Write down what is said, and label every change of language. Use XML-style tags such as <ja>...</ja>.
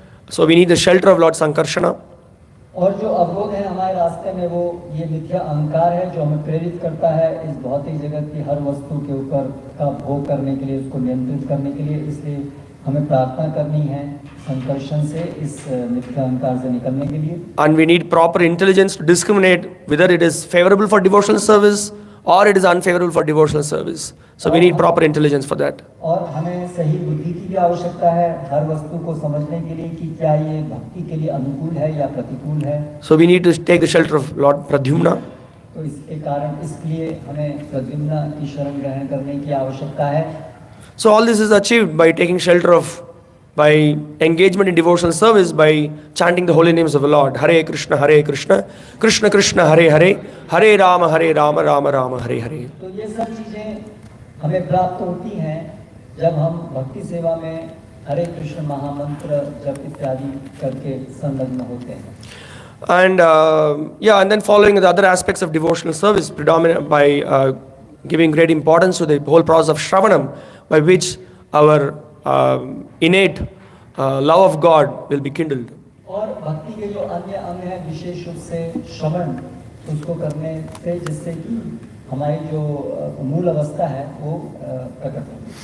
<en>So we need the shelter of Lord Sankarshana.</en> <hi>और जो अवरोध है हमारे रास्ते में वो ये मिथ्या अहंकार है जो हमें प्रेरित करता है इस भौतिक जगत की हर वस्तु के ऊपर का भोग करने के लिए, उसको नियंत्रित करने के लिए. इसलिए हमें प्रार्थना करनी है संकर्षण से, इस मिथ्या अहंकार से निकलने के लिए.</hi> <en>And we need proper intelligence to discriminate whether it is favorable for devotional service or it is unfavorable for devotional service. So we need proper intelligence for that.</en> <hi>और हमें सही बुद्धि की भी आवश्यकता है हर वस्तु को समझने के लिए कि क्या ये भक्ति के लिए अनुकूल है या प्रतिकूल है.</hi> <en>So we need to take the shelter of Lord Pradyumna.</en> <hi>तो इसके कारण इसलिए हमें प्रद्युम्न की शरण ग्रहण करने की आवश्यकता है.</hi> <en>So all this is achieved by taking shelter by engagement in devotional service, by chanting the holy names of the Lord.</en> <sa>Hare Krishna, Krishna Krishna, Hare Hare, Hare Rama, Rama Rama, Hare Hare.</sa> <hi>तो ये सब चीजें हमें प्राप्त होती हैं जब हम भक्ति सेवा में हरे कृष्ण महामंत्र जप इत्यादि करके संलग्न होते हैं.</hi> <en>And and then following the other aspects of devotional service, predominant by giving great importance to the whole process of Shravanam, by which our innate love of God will be kindled.</en> <hi>और भक्ति के जो अन्य अंग है विशेष रूप से श्रवण, उसको करने से जिससे कि हमारी जो मूल अवस्था है वो प्रकट हो.</hi>